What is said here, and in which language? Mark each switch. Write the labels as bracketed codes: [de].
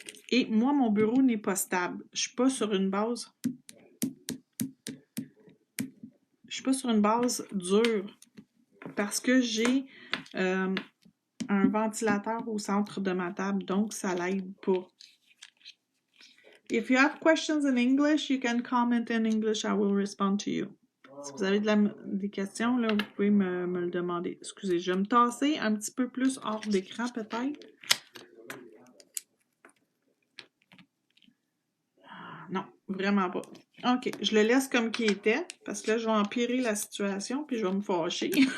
[fr] Et moi, mon bureau n'est pas stable. Je ne suis pas sur une base... Je suis pas sur une base dure parce que j'ai un ventilateur au centre de ma table, donc ça l'aide pas. [en] If you have questions in English, you can comment in English. I will respond to you. [fr] Si vous avez des questions, là, vous pouvez me le demander. Excusez, je vais me tasser un petit peu plus hors d'écran, peut-être. Non, vraiment pas. OK, je le laisse comme qu'il était, parce que là, je vais empirer la situation, puis je vais me fâcher.